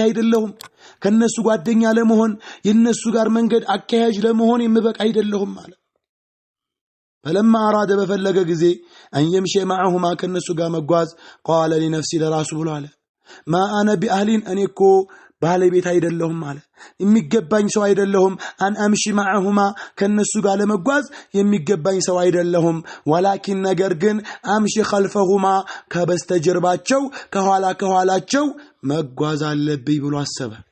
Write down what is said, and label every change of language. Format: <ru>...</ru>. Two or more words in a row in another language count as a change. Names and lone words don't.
<am>አይደለሁም ከነሱ ጓደኛ ለመሆን የነሱ ጋር መንገድ አካያጅ ለመሆን የሚበቃ አይደለሁም ማለት</am> <ar>فلما أراد</ar> <am>በፈለገ ጊዜ</am> <ar>أن يمشي معهما</ar> <am>ከነሱ ጋር መጓዝ</am> <ar>قال لنفسي</ar> <am>ለራሱ ብሎ አለ</am> <ar>ما أنا بأهل</ar> <am>እኔ እኮ ባለቤት አይደለሁም ማለት የሚገባኝ ሰው አይደለሁም</am> <ar>أن أمشي معهما</ar> <am>ከነሱ ጋር ለመጓዝ የሚገባኝ ሰው አይደለሁም ولكن ነገር ግን</am> <ar>أمشي خلفهما</ar> <am>ከበስተጀርባቸው ከኋላቸው መጓዝ አለብኝ ብሎ አሰበ</am>